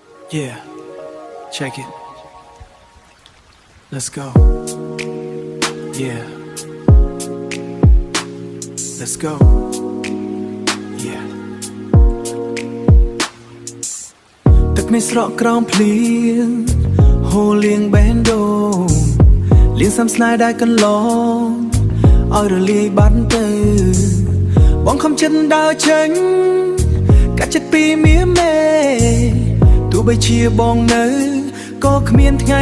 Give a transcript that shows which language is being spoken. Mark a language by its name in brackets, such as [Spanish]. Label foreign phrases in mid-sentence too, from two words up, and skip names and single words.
[English] Yeah, check it. Let's go. Yeah. Let's go. Yeah. [Khmer] ទឹកមានស្រកក្រោមភ្លៀងហូរលៀងបេះដូងលៀងសំស្នេហ៍ដែលកន្លងឲ្យរលាយបាត់ទៅ បងខំចិត្តដើរចេញកាត់ចិត្តពីមៀមេទោះបីជាបងនៅក៏គ្មានថ្ងៃ